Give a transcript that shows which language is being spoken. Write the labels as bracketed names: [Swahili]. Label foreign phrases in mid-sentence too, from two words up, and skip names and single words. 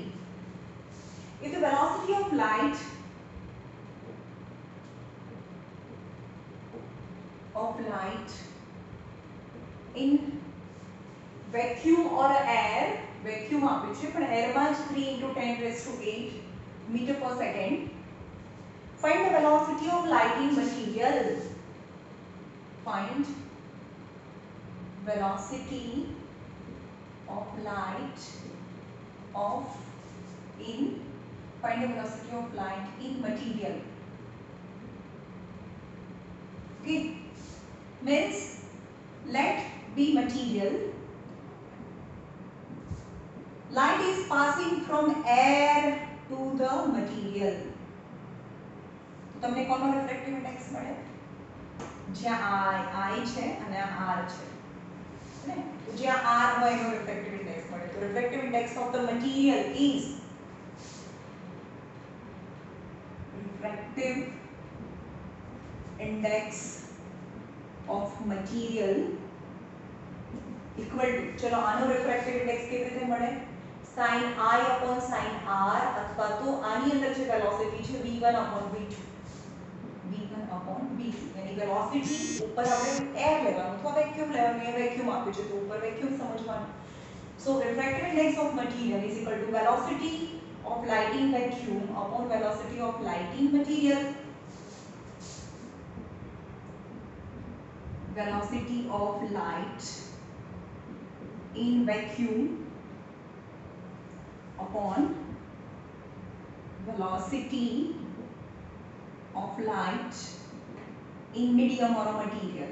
[English] If the velocity of light in vacuum or air, vacuum [Gujarati] આપ્યું છે પણ એરમાં જ [English] 3 × 10⁸ meter per second. Find the velocity of light in material. Find velocity of light in material. Okay, means let be material. Light is passing from air to the material. [Gujarati] તમને કોનો [English] refractive index [Gujarati] મળે? જ્યાં I છે અને આ R છે, ને તો જ્યાં R હોય એનો [English] refractive index [Gujarati] મળે. તો [English] refractive index of the material is equal to, [Gujarati] ચલો આનો [English] refractive index [Gujarati] કેવી રીતે મળે? [English] sin I upon sin R, [Gujarati] અથવા તો આની અંદર જે વેલોસિટી છે [English] v1 upon v2, [Hindi] यानी वेलोसिटी ऊपर [Gujarati] આપણે એર લેવાનું અથવા વેક્યુમ લેવાનું, એ વેક્યુમ આપ્યું છે તો ઉપર વેક્યુમ સમજવાનું. [English] So refractive index of material is equal to velocity of light in vacuum upon velocity of light in material. Velocity of light in vacuum upon velocity of light in medium or a material.